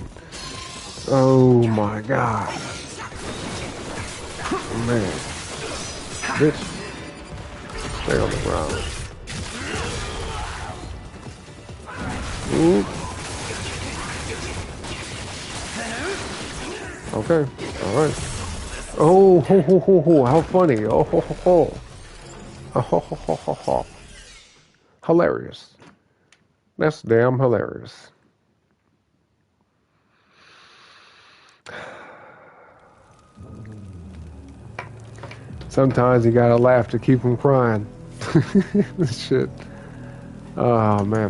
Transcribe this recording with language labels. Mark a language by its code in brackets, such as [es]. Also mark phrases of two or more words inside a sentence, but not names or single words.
[en] Oh my god. Man. Bitch. Stay on the ground. Ooh. Okay. Alright. Oh, ho, ho, ho, ho. How funny. Oh, ho, ho, ho. Oh, ho, ho, ho, ho, ho. Hilarious. That's damn hilarious. Sometimes you gotta laugh to keep from crying. This shit. Oh, man.